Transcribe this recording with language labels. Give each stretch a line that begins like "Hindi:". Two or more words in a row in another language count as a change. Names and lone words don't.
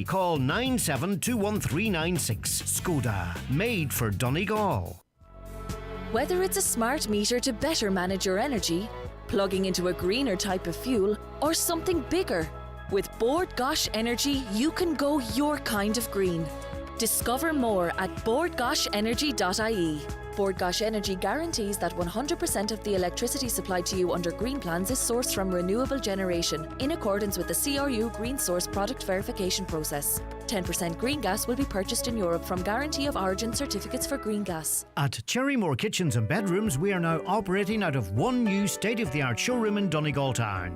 English: Call 9721396. Skoda, made for Donegal. Whether it's a smart meter to better manage your energy, plugging into a greener type of fuel, or something bigger, with Bord Gosh Energy you can go your kind of green. Discover more at bordgoshenergy.ie. Bord Gosh Energy guarantees that 100% of the electricity supplied to you under green plans is sourced from renewable generation in accordance with the CRU Green Source Product Verification process. 10% green gas will be purchased in Europe from Guarantee of Origin certificates for green gas. At Cherrymore Kitchens and Bedrooms, we are now operating out of one new state-of-the-art showroom in Donegal Town.